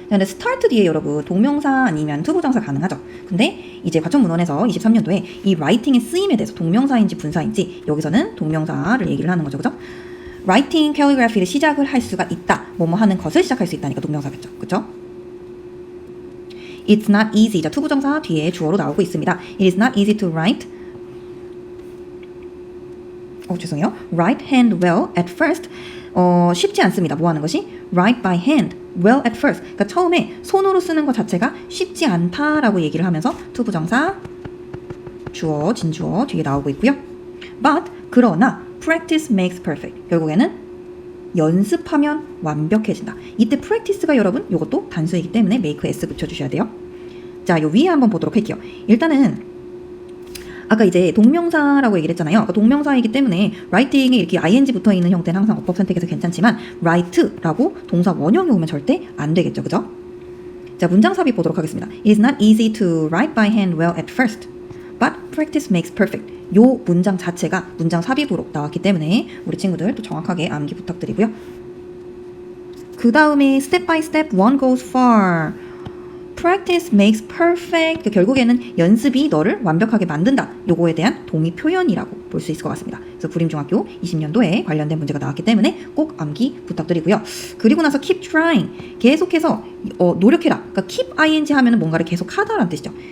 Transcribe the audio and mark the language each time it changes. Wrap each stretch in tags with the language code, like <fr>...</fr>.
<ko>근데 start 뒤에 여러분 동명사 아니면 투부정사 가능하죠. 근데 이제 과천문헌에서 23년도에 이 writing의 쓰임에 대해서 동명사인지 분사인지 여기서는 동명사를 얘기를 하는 거죠. 그죠? writing calligraphy를 시작을 할 수가 있다. 뭐뭐 하는 것을 시작할 수 있다니까 동명사겠죠. 그죠?</ko> <en>It's not easy.</en> <ko>자, 투부정사 뒤에 주어로 나오고 있습니다.</ko> <en>It is not easy to write. Write hand well at first.</en> <ko>쉽지 않습니다. 뭐 하는 것이?</ko> <en>Write by hand well at first.</en> <ko>그러니까 처음에 손으로 쓰는 것 자체가 쉽지 않다라고 얘기를 하면서 투부정사 주어, 진주어 뒤에 나오고 있고요.</ko> <en>But</en> <ko>그러나</ko> <en>practice makes perfect.</en> <ko>결국에는 연습하면 완벽해진다. 이때 practice가 여러분 이것도 단수이기 때문에 make s 붙여주셔야 돼요. 자, 요 위에 한번 보도록 할게요. 일단은 아까 이제 동명사라고 얘기를 했잖아요. 그러니까 동명사이기 때문에 writing에 이렇게 ing 붙어있는 형태는 항상 어법 선택해서 괜찮지만 write라고 동사 원형이 오면 절대 안 되겠죠. 그죠? 자, 문장 삽입 보도록 하겠습니다.</ko> <en>It is not easy to write by hand well at first, but practice makes perfect.</en> <ko>요 문장 자체가 문장 삽입으로 나왔기 때문에 우리 친구들 또 정확하게 암기 부탁드리고요. 그 다음에</ko> <en>step by step one goes far. Practice makes perfect.</en> <ko>결국에는 연습이 너를 완벽하게 만든다. 요거에 대한 동의 표현이라고 볼 수 있을 것 같습니다. 그래서 구림중학교 20년도에 관련된 문제가 나왔기 때문에 꼭 암기 부탁드리고요. 그리고 나서</ko> <en>keep trying.</en> <ko>계속해서 노력해라. 그러니까 keep ing 하면은 뭔가를 계속 하다라는 뜻이죠.</ko>